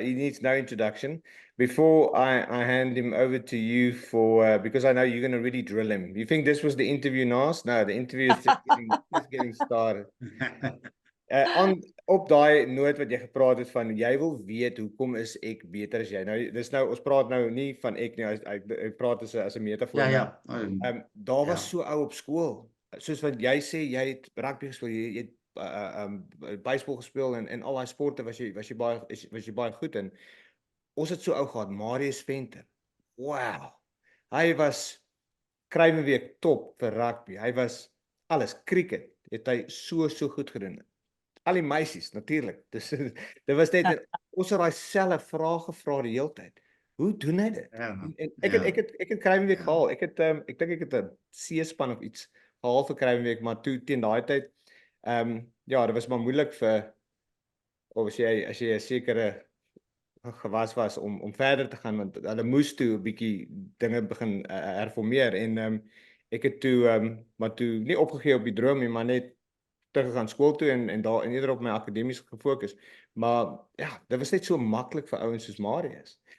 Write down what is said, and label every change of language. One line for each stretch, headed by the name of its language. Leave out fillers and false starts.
English: He needs no introduction. Before I hand him over to you for because I know you're going to really drill him. You think this was the interview, Naas? No, the interview is just getting started.
Afrikaans: Op daai noot wat jy gepraat het van jy wil weet hoekom is ek beter as jy. Nou dis nou ons praat nou nie van ek nie, ek praat as 'n metafoor. Ja. Daar was so ou op skool. Soos wat jy sê jy het rugby gespeel, jy het baseball gespeel en al daai sporte was jy baie goed in. Ons het so ou gehad, Marius Venter. Wow. Hy was Kruiwenweek top vir rugby. Hy was alles, cricket het hy so goed gedoen. Al die meisies natuurlik. Dit was net ons het daai selfe vrae gevra die hele tyd. Hoe doen hy dit? En ek het Kruiwenweek gehaal. Ek dink ek het 'n C-span of iets gehaal vir Kruiwenweek, maar toe teen daai tyd dit was maar moeilik vir of as jy 'n sekere gewas was om verder te gaan want hulle moes toe 'n bietjie dinge begin herformeer en ek het toe maar toe nie opgegee op die droom nie, maar net teruggegaan skool toe en daar eerder op my akademies gefokus. Maar ja, dit was net so maklik vir ouens soos Marius.